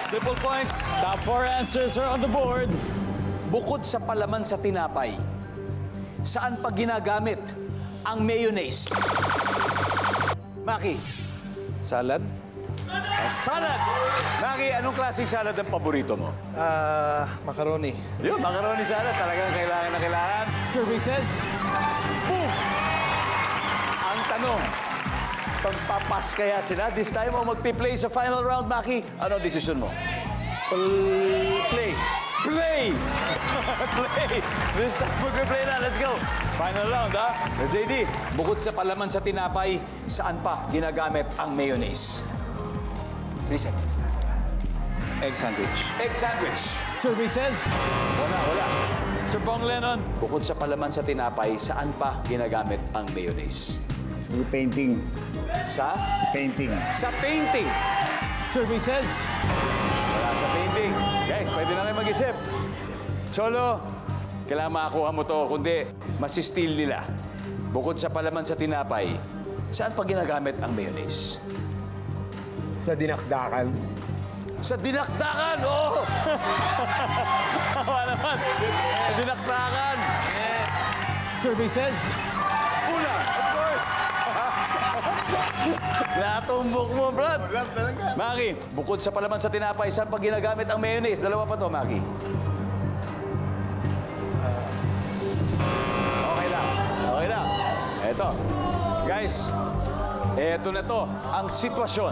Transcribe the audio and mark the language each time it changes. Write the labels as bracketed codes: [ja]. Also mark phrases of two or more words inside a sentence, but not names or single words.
[en] double points. Top 4 answers are on the board. [tl] Bukod sa palaman sa tinapay, saan pa ginagamit ang mayonnaise? Maki. Salad? Salad. Maki, anong klaseng salad ang paborito mo? Macaroni. Yun, macaroni salad. Talagang kailangan na kailangan. [en] Survey says, [tl] Boom! Ang tanong, pagpapas kaya sila [en] this time [tl] o magpi-play sa [en] final round, [tl] Maki? Ano ang desisyon mo? Play. [en] Play! Play! This time, [tl] magpe-play na. [en] Let's go! Final round, [tl] ha? JD, bukod sa palaman sa tinapay, saan pa ginagamit ang mayonnaise? [en] 3 seconds. Egg sandwich. Egg sandwich. survey says, [tl] Wala. Sir Bong Lennon, bukod sa palaman sa tinapay, saan pa ginagamit ang mayonnaise? Painting. Sa? Painting. Sa painting. [en] survey says, [tl] Wala sa painting. Guys, pwede na kayo mag-isip. Cholo, kailangan makakuha mo to, kundi masistil nila. Bukod sa palaman sa tinapay, saan pa ginagamit ang mayonnaise? Sa dinakdakan. Sa dinakdakan! Oo! Wala naman. Sa dinakdakan. [en] survey says, [tl] Una, [en] of course. [tl] Natumbok mo, Brad. Wala talaga. Maki, bukod sa palaman sa tinapay, saan pa ginagamit ang mayonnaise? Dalawa pa to, Maki. Okay lang. Okay lang. Eto. Guys, eto na to. Ang sitwasyon.